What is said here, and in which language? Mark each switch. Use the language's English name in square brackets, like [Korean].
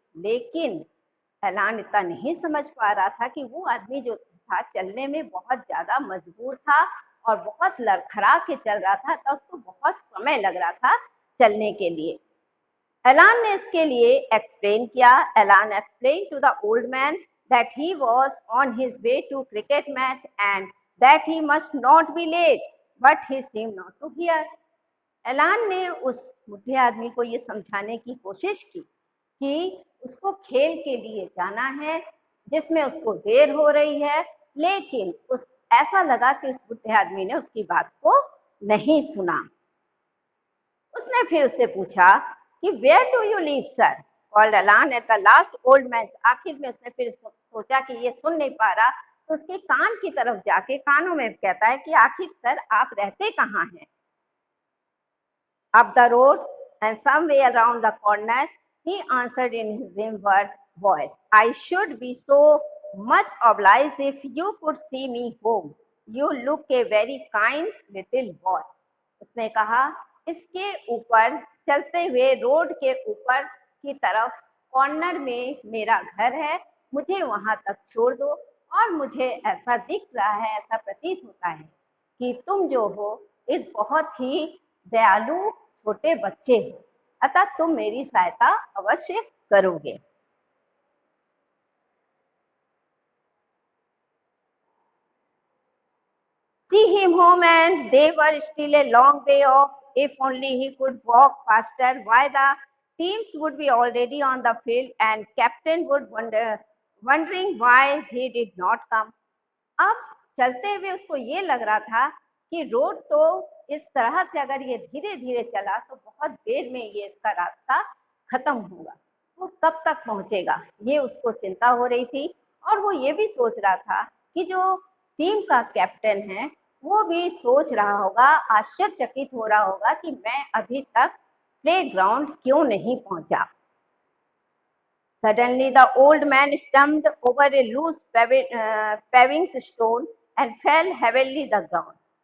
[Hindi] लेकिन एलान इतना नहीं समझ पा रहा था कि वो आदमी जो था चलने में बहुत ज्यादा मजबूर था और बहुत लड़खड़ा के चल रहा था, तो उसको बहुत समय लग रहा था चलने के लिए। एलान ने इसके लिए एक्सप्लेन किया। [English] Alan explain to the old man that he was on his way to cricket match and that he must not be late, but he seemed not to hear. [Hindi] एलान ने उस बुढ़े आदमी को ये समझाने की कोशिश की कि उसको खेल के लिए जाना है जिसमें उसको देर हो रही है, लेकिन ऐसा लगा कि उस बुढ़े आदमी ने उसकी बात को नहीं सुना। उसने फिर उससे पूछा कि [English] Where do you live sir? Called Alan at the last old man. [Hindi] आखिर में उसने फिर सोचा कि ये सुन नहीं पा रहा, तो उसके कान की तरफ जाके कानों में कहता है कि आखिर सर आप रहते कहाँ हैं? [English] Up the road and somewhere around the corner, he answered in his inward voice, I should be so much obliged if you could see me home. You look a very kind little boy. [Hindi] उसने कहा, इसके ऊपर चलते हुए road के ऊपर की तरफ कॉर्नर में मेरा घर है, मुझे वहां तक छोड़ दो, और मुझे ऐसा दिख रहा है, ऐसा प्रतीत होता है कि तुम जो हो एक बहुत ही दयालु छोटे बच्चे हो, अतः तुम मेरी सहायता अवश्य करोगे। [English] See him home, and they were still a long way off. If only he could walk faster, why the teams would be already on the field and captain would wondering why he did not come. [Hindi] अब चलते हुए उसको ये लग रहा था कि road तो इस तरह से अगर ये धीरे धीरे चला तो बहुत देर में ये इसका रास्ता खत्म होगा, वो कब तक पहुंचेगा, ये उसको चिंता हो रही थी। और वो ये भी सोच रहा था कि जो टीम का कैप्टन है वो भी सोच रहा होगा, आश्चर्यचकित हो रहा होगा कि मैं अभी तक प्लेग्राउंड क्यों नहीं पहुंचा। [English] Suddenly, the old man stumped over a loose paving stone and fell heavily the ground.